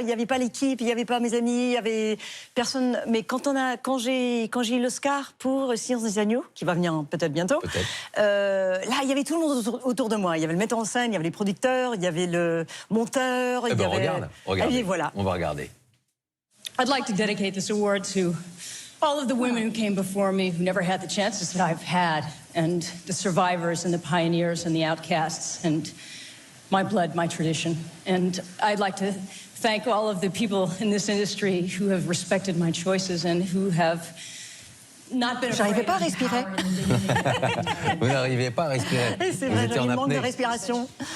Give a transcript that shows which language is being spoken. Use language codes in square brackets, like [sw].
[fr] Il n'y avait pas l'équipe, il n'y avait pas mes amis, il n'y avait personne. Mais quand j'ai eu l'Oscar pour Silence des agneaux, qui va venir peut-être bientôt, là il y avait tout le monde autour de moi. Il y avait le metteur en scène, il y avait les producteurs, il y avait le monteur. Il y avait... Regarde. Et voilà. On va regarder. [en] I'd like to dedicate this award to all of the women who came before me who never had the chances that I've had, and the survivors and the pioneers and the outcasts. And my blood, my tradition. And I'd like to thank all of the people in this industry who have respected my choices and who have not been [fr] J'arrivais pas à respirer. Vous n'arrivez pas à respirer. C'est vrai, j'ai un manque de respiration.